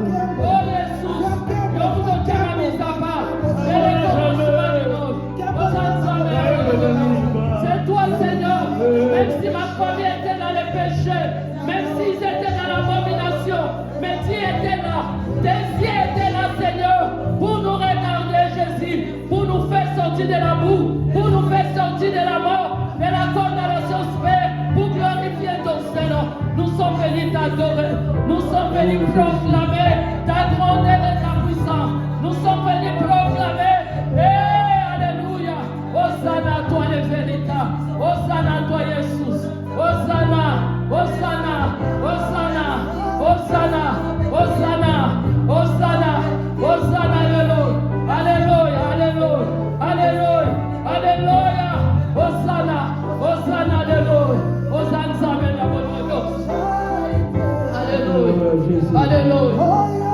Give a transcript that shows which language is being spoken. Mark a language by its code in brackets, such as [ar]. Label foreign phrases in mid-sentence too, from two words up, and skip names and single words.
[fr] C'est toi Seigneur, même si ma famille était dans les péchés, même s'ils étaient dans l'abomination, mais tu étais là, tes yeux étaient là Seigneur, pour nous regarder Jésus, pour nous faire sortir de la boue, pour nous faire sortir de la mort, de la condamnation spère, pour glorifier ton Seigneur. Nous sommes venus t'adorer, nous sommes venus proclamer ta grandeur et ta puissance, nous sommes venus proclamer, alléluia, Hosanna à toi le véritable, Hosanna à toi Jésus, Hosanna, Hosanna, Hosanna, Hosanna, Hosanna, Hosanna, Hosanna, alléluia, alléluia, alléluia, alléluia, Hosanna, Hosanna, alléluia, Hosanna, Samuel, alléluia, alléluia.